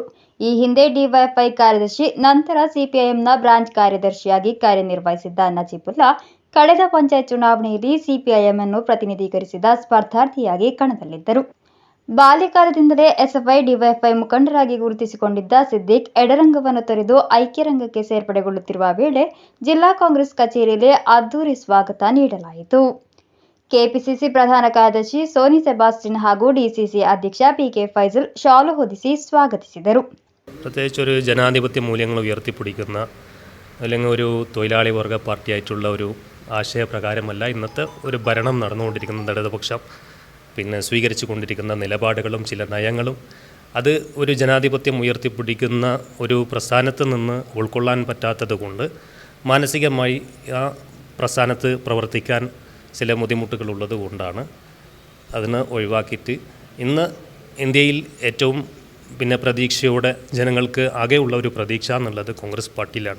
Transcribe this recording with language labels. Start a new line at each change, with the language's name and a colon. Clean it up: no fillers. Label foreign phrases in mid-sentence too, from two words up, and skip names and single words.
Kannada: ಈ ಹಿಂದೆ ಡಿವೈಎಫ್ಐ ಕಾರ್ಯದರ್ಶಿ, ನಂತರ ಸಿಪಿಐಎಂನ ಬ್ರಾಂಚ್ ಕಾರ್ಯದರ್ಶಿಯಾಗಿ ಕಾರ್ಯನಿರ್ವಹಿಸಿದ್ದ ನಜೀಬುಲ್ಲಾ ಕಳೆದ ಪಂಚಾಯತ್ ಚುನಾವಣೆಯಲ್ಲಿ ಸಿಪಿಐಎಂ ಅನ್ನು ಪ್ರತಿನಿಧೀಕರಿಸಿದ ಸ್ಪರ್ಧಾರ್ಥಿಯಾಗಿ ಕಣದಲ್ಲಿದ್ದರು. ಬಾಲ್ಯಕಾಲದಿಂದಲೇ ಎಸ್ಎಫ್ಐ ಡಿವೈಎಫ್ಐ ಮುಖಂಡರಾಗಿ ಗುರುತಿಸಿಕೊಂಡಿದ್ದ ಸಿದ್ದಿಕ್ ಎಡರಂಗವನ್ನು ತೊರೆದು ಐಕ್ಯರಂಗಕ್ಕೆ ಸೇರ್ಪಡೆಗೊಳ್ಳುತ್ತಿರುವ ವೇಳೆ ಜಿಲ್ಲಾ ಕಾಂಗ್ರೆಸ್ ಕಚೇರಿಯಲ್ಲಿ ಅದ್ದೂರಿ ಸ್ವಾಗತ ನೀಡಲಾಯಿತು. ಕೆಪಿಸಿಸಿ ಪ್ರಧಾನ ಕಾರ್ಯದರ್ಶಿ സോനി സെബാസ്റ്റ്യൻ ಹಾಗೂ ಡಿಸಿಸಿ അധ്യക്ഷ പി.കെ. ഫൈസൽ ഷാಲು ಹೊದಿಸಿ സ്വാഗತಿಸಿದರು.
Malayalam: പ്രത്യേകിച്ച് ഒരു ജനാധിപത്യ മൂല്യങ്ങൾ ഉയർത്തിപ്പിടിക്കുന്ന അല്ലെങ്കിൽ ഒരു തൊഴിലാളി വർഗ പാർട്ടിയായിട്ടുള്ള ഒരു ആശയപ്രകാരമല്ല ഇന്നത്തെ ഒരു ഭരണം നടന്നുകൊണ്ടിരിക്കുന്ന ഇടതുപക്ഷം സ്വീകരിച്ചു കൊണ്ടിരിക്കുന്ന നിലപാടുകളും ചില നയങ്ങളും അത് ഒരു ജനാധിപത്യം ഉയർത്തിപ്പിടിക്കുന്ന ഒരു പ്രസ്ഥാനത്ത് നിന്ന് ഉൾക്കൊള്ളാൻ പറ്റാത്തത് കൊണ്ട് മാനസികമായി ആ പ്രസ്ഥാനത്ത് പ്രവർത്തിക്കാൻ ചില ബുദ്ധിമുട്ടുകളുള്ളത് കൊണ്ടാണ് അതിനെ ഒഴിവാക്കിയിട്ട് ഇന്ന് ഇന്ത്യയിൽ ഏറ്റവും പിന്നെ പ്രതീക്ഷയോടെ ജനങ്ങൾക്ക് ആകെയുള്ള ഒരു പ്രതീക്ഷ എന്നുള്ളത് കോൺഗ്രസ് പാർട്ടിയിലാണ്.